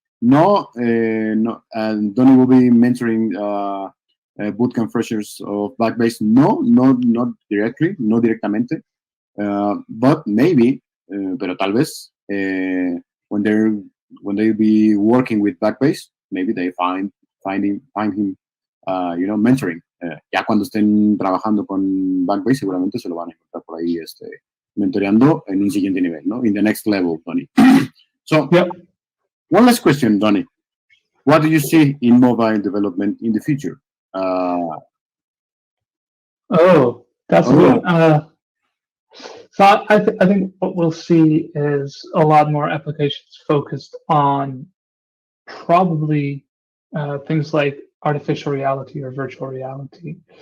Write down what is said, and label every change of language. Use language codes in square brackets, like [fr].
[en] No, Donnie will be mentoring bootcamp freshers of Backbase. No, not directly, [es] no directamente, [en] but maybe, [es] pero tal vez, [en] when they be working with Backbase, maybe they find him, mentoring. [es] Ya cuando estén trabajando con Backbase, seguramente se lo van a encontrar por ahí, mentoreando en un siguiente nivel, ¿no? [en] In the next level, Donnie. So, yep. One last question, Donnie. What do you see in mobile development in the future? That's good. So I think what we'll see is a lot more applications focused on probably things like artificial reality or virtual reality.